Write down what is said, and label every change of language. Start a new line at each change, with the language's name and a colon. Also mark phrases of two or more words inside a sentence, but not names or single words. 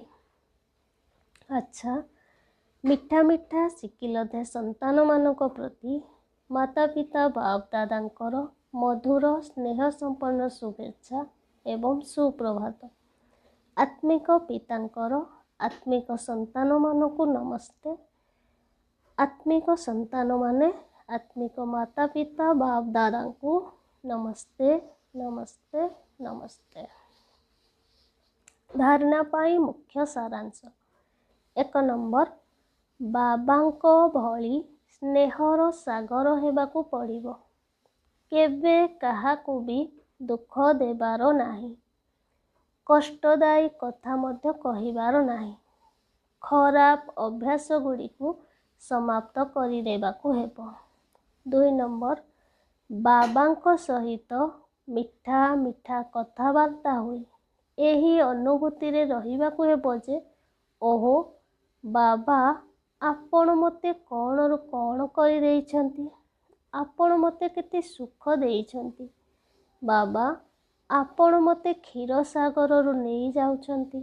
Odia: ଆଚ୍ଛା, ମିଠା ଶିକିଲଧେ ସନ୍ତାନମାନଙ୍କ ପ୍ରତି ମାତା ପିତା ବାପ ଦାଦାଙ୍କର ମଧୁର ସ୍ନେହ ସମ୍ପନ୍ନ ଶୁଭେଚ୍ଛା ଏବଂ ସୁପ୍ରଭାତ। ଆତ୍ମିକ ପିତାଙ୍କର ଆତ୍ମିକ ସନ୍ତାନମାନଙ୍କୁ ନମସ୍ତେ।
Hindi: आत्मिक संतान माने आत्मिक माता पिता बाप दादा को नमस्ते नमस्ते नमस्ते।
Odia: ଧାରଣା ପାଇଁ ମୁଖ୍ୟ ସାରାଂଶ। 1 ନମ୍ବର, ବାବାଙ୍କ ଭଳି ସ୍ନେହର ସାଗର ହେବାକୁ ପଡ଼ିବ। କେବେ କାହାକୁ ବି ଦୁଃଖ ଦେବାର ନାହିଁ, କଷ୍ଟଦାୟୀ କଥା ମଧ୍ୟ କହିବାର ନାହିଁ, ଖରାପ ଅଭ୍ୟାସ ଗୁଡ଼ିକୁ ସମାପ୍ତ କରି ଦେବାକୁ ହେବ। 2 ନମ୍ବର, ବାବାଙ୍କ ସହିତ ମିଠା ମିଠା କଥାବାର୍ତ୍ତା ହୋଇ ଏହି ଅନୁଭୂତିରେ ରହିବାକୁ ହେବ ଯେ ଓହୋ ବାବା ଆପଣ ମତେ କଉଣରୁ କଉଣ କରି ଦେଇଛନ୍ତି, ଆପଣ ମତେ କେତେ ସୁଖ ଦେଇଛନ୍ତି, ବାବା ଆପଣ ମତେ କ୍ଷୀର ସାଗରରୁ ନେଇ ଯାଉଛନ୍ତି।